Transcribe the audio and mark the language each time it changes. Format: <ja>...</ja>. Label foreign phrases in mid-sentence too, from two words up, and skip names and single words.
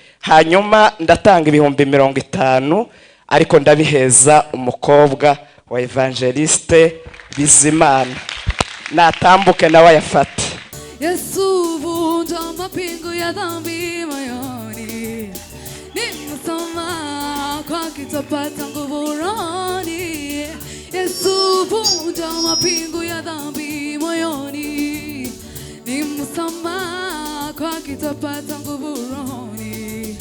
<rw>hanyuma ndatanga ibihumbi 50 ariko ndabiheza umukobwa wa Evangeliste Bizimana natambuke nawe yafate.</rw> <sw>Yesu vunja mapingu ya dhambi moyoni, nimesoma kwa kitapata nguvu rohoni. Yesu vunja mapingu ya dhambi moyoni, nimesoma kwa kitapata nguvu rohoni.</sw>